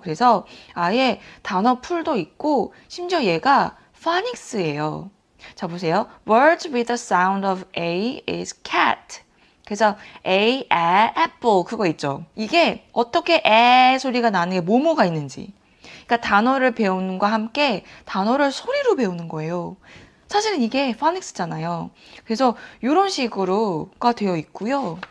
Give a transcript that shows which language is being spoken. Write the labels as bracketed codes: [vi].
[ko] 그래서 아예 단어 풀도 있고 심지어 얘가 파닉스예요. 자, 보세요. [en] Words with the sound of A is cat. [ko] 그래서 A, apple 그거 있죠. 이게 어떻게 에 소리가 나는 게 뭐뭐가 있는지. 그러니까 단어를 배우는 것과 함께 단어를 소리로 배우는 거예요. 사실은 이게 파닉스잖아요. 그래서 이런 식으로가 되어 있고요.